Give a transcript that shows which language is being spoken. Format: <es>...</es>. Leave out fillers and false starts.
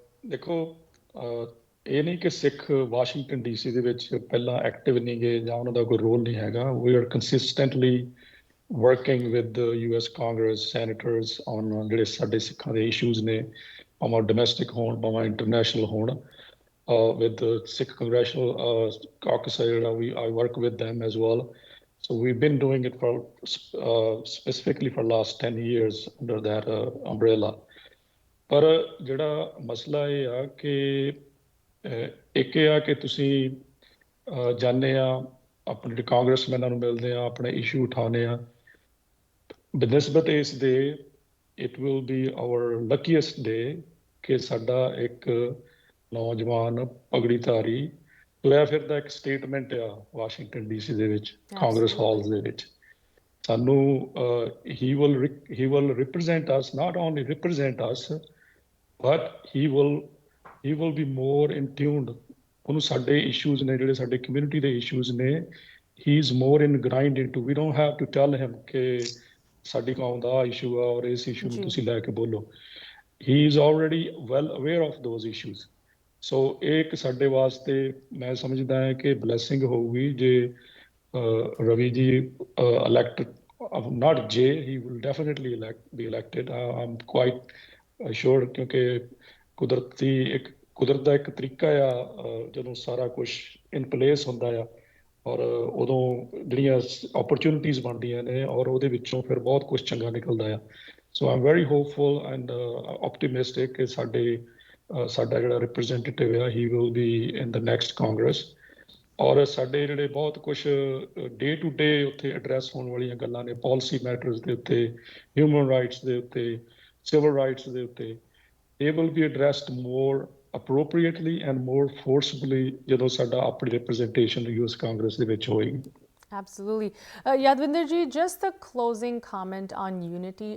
<pa>ਦੇਖੋ, ਇਹ ਨਹੀਂ ਕਿ ਸਿੱਖ ਵਾਸ਼ਿੰਗਟਨ DC ਦੇ ਵਿੱਚ ਪਹਿਲਾਂ ਐਕਟਿਵ ਨਹੀਂ ਗਏ ਜਾਂ ਉਹਨਾਂ ਦਾ ਕੋਈ ਰੋਲ ਨਹੀਂ ਹੈਗਾ.</pa> <en>we are consistently working with US Congress senators on</en> <pa>ਜਿਹੜੇ ਸਾਡੇ ਸਿੱਖਾਂ ਦੇ ਇਸ਼ੂਜ਼ ਨੇ, ਭਾਵੇਂ ਡੋਮੈਸਟਿਕ ਹੋਣ ਭਾਵੇਂ ਇੰਟਰਨੈਸ਼ਨਲ ਹੋਣ.</pa> <en>With the Sikh Congressional Caucus, I work with them as well. So we've been doing it for specifically for last 10 years under that umbrella.</en> <pa>ਪਰ ਜਿਹੜਾ ਮਸਲਾ ਇਹ ਆ ਕਿ ਇੱਕ ਇਹ ਆ ਕਿ ਤੁਸੀਂ ਜਾਂਦੇ ਆ ਆਪਣੇ ਕਾਂਗਰਸਮੈਨਾਂ ਨੂੰ ਮਿਲਦੇ ਆ, ਆਪਣੇ ਇਸ਼ੂ ਉਠਾਉਂਦੇ ਆ. ਬਨਿਸਬਤ ਇਸ ਦੇ</pa> <en>it will be our luckiest day</en> <pa>ਕਿ ਸਾਡਾ ਇੱਕ ਨੌਜਵਾਨ ਪਗੜੀਧਾਰੀ ਤੁਰਿਆ ਫਿਰਦਾ ਇੱਕ ਸਟੇਟਮੈਂਟ ਆ ਵਾਸ਼ਿੰਗਟਨ DC ਦੇ ਵਿੱਚ, ਕਾਂਗਰਸ ਹਾਲਸ ਦੇ ਵਿੱਚ. ਸਾਨੂੰ he will represent us, not only represent us, but he will be more in tuned. ਉਹਨੂੰ ਸਾਡੇ issues ਨੇ ਜਿਹੜੇ ਸਾਡੇ community ਦੇ issues ਨੇ,</pa> <en>he is more ingrained into.</en> <pa>We don't have to tell him ਕਿ ਸਾਡੀ ਕੌਮ ਦਾ issue ਆ ਔਰ ਇਸ issue ਨੂੰ ਤੁਸੀਂ ਲੈ ਕੇ ਬੋਲੋ.</pa> <en>He is already well aware of those issues.</en> <pa>So ਇਹ ਇੱਕ ਸਾਡੇ ਵਾਸਤੇ ਮੈਂ ਸਮਝਦਾ ਹਾਂ ਕਿ blessing ਹੋਊਗੀ</pa> <en>ਜੇ Ravi ji elected, not Jay, he will definitely be elected. I'm quite sure</en> <pa>ਕਿਉਂਕਿ ਕੁਦਰਤ ਦਾ ਇੱਕ ਤਰੀਕਾ ਆ ਜਦੋਂ ਸਾਰਾ ਕੁਛ ਇਨ ਪਲੇਸ ਹੁੰਦਾ ਆ ਔਰ ਉਦੋਂ ਜਿਹੜੀਆਂ opportunities ਬਣਦੀਆਂ ਨੇ ਔਰ ਉਹਦੇ ਵਿੱਚੋਂ ਫਿਰ ਬਹੁਤ ਕੁਛ ਚੰਗਾ ਨਿਕਲਦਾ ਆ.</pa> <en>So I'm very hopeful and optimistic</en> <pa>ਕਿ ਸਾਡਾ ਜਿਹੜਾ representative ਆ</pa> <en>he will be in the next Congress.</en> <pa>ਔਰ ਸਾਡੇ ਜਿਹੜੇ ਬਹੁਤ ਕੁਝ ਡੇ ਟੂ ਡੇ ਉੱਥੇ ਐਡਰੈਸ ਹੋਣ ਵਾਲੀਆਂ ਗੱਲਾਂ ਨੇ, ਪਾਲਿਸੀ ਮੈਟਰਸ ਦੇ ਉੱਤੇ, ਹਿਊਮਨ ਰਾਈਟਸ ਦੇ ਉੱਤੇ, ਸਿਵਲ ਰਾਈਟਸ ਦੇ ਉੱਤੇ,</pa> <en>ਇਹ will be addressed more appropriately and more forcibly</en> <pa>ਜਦੋਂ ਸਾਡਾ ਆਪਣੀ ਰਿਪਰੈਜ਼ੈਂਟੇਸ਼ਨ ਯੂਐਸ ਕਾਂਗਰਸ ਦੇ ਵਿੱਚ ਹੋਏਗੀ।</pa> <en>Absolutely. Yadwinder ji, just a closing comment on unity.</en>